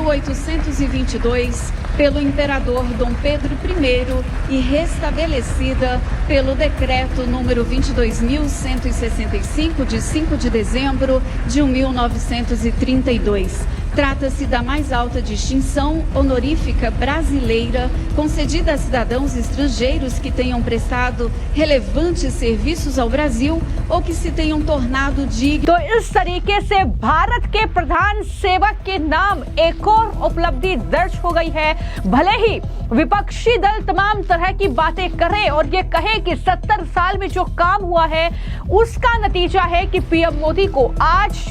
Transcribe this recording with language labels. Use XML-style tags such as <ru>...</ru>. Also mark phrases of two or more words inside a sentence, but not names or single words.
<pt>1822 pelo imperador Dom Pedro I e restabelecida pelo decreto número 22.165 de 5 de dezembro de 1932. Trata-se da mais alta distinção honorífica brasileira concedida a cidadãos estrangeiros que tenham prestado relevantes serviços ao Brasil ou que se tenham tornado dignos।</pt> <hi>तो इस तरीके से भारत के प्रधान सेवक के नाम एक और उपलब्धि दर्ज हो गई है। भले ही विपक्षी दल तमाम तरह की बातें करे और ये कहे कि 70 साल में जो काम हुआ है उसका नतीजा है कि पीएम मोदी को आज जो</hi>